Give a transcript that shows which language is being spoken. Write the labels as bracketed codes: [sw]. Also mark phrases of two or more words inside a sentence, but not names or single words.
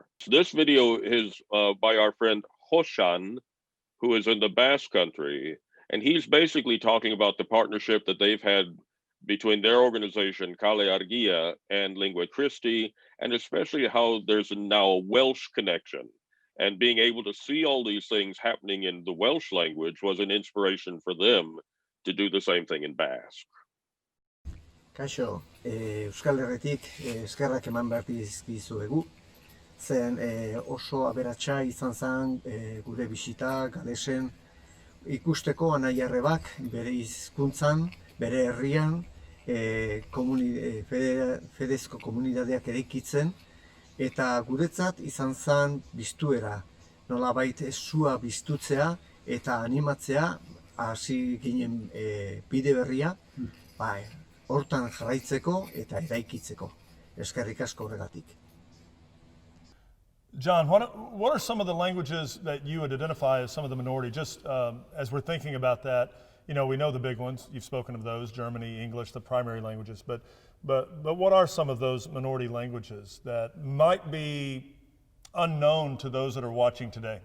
[en] So this video is by our friend Hoshan, who is in the Basque Country, and he's basically talking about the partnership that they've had between their organization, Kale Argia, and Linguæ Christi, and especially how there's now a Welsh connection. And being able to see all these things happening in the Welsh language was an inspiration for them to do the same thing in Basque. [eu] Kaixo, Euskal Herritik eskerrak eman behar dizkizuegu, zen oso aberatsa izan zen gure bisita Galesen ikusteko anai arrebak bere hizkuntzan, bere herrian, fedezko komunidadeak eraikitzen, eta guretzat izan zen biztuera, nolabait sua biztutzea eta animatzea, hasi ginen bide berria, hortan jarraitzeko eta eraikitzeko. Eskerrik asko horregatik. [en] John, what are some of the languages that you would identify as some of the minority? Just as we're thinking about that, you know, we know the big ones. You've spoken of those: Germany, English, the primary languages. But what are some of those minority languages that might be unknown to those that are watching today?